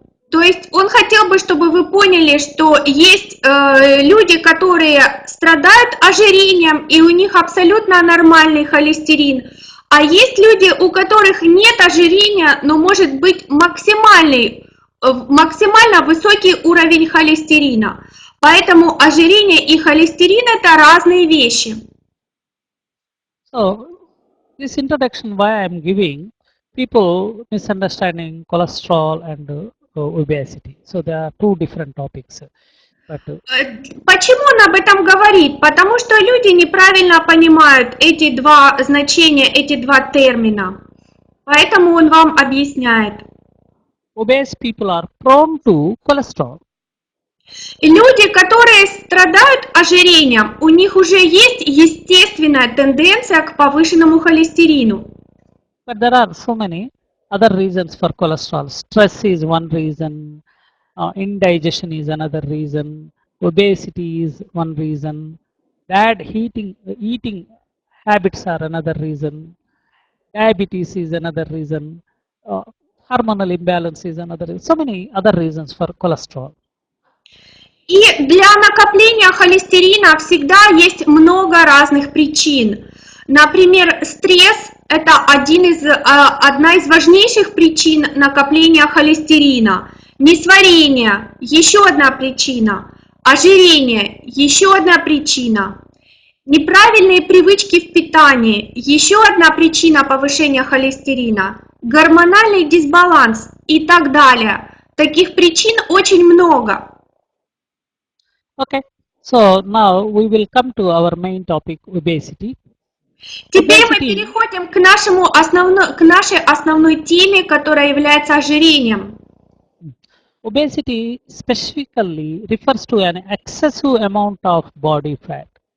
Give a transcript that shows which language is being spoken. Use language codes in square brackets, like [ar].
[ru] То есть он хотел бы, чтобы вы поняли, что есть люди, которые страдают ожирением, и у них абсолютно нормальный холестерин, а есть люди, у которых нет ожирения, но может быть максимально высокий уровень холестерина. Поэтому ожирение и холестерин – это разные вещи. [en] So, this introduction why I am giving, people misunderstanding cholesterol and obesity. So there are two different topics. But, [ru] почему он об этом говорит? Потому что люди неправильно понимают эти два значения, эти два термина. Поэтому он вам объясняет. [en] Obese people are prone to cholesterol. [ru] Люди, которые страдают ожирением, у них уже есть естественная тенденция к повышенному холестерину. [en] But there are so many other reasons for cholesterol. Stress is one reason, indigestion is another reason, obesity is one reason, bad eating habits are another reason, diabetes is another reason, hormonal imbalance is another reason, so many other reasons for cholesterol. [ru] И для накопления холестерина всегда есть много разных причин. Например, стресс – это одна из важнейших причин накопления холестерина. Несварение – еще одна причина. Ожирение – еще одна причина. Неправильные привычки в питании – еще одна причина повышения холестерина. Гормональный дисбаланс и так далее. Таких причин очень много. [en] Okay, so now we will come to our main topic, obesity. [ru] Теперь мы переходим к нашей основной теме, которая является ожирением. [en] Obesity specifically refers to an excessive amount of body fat.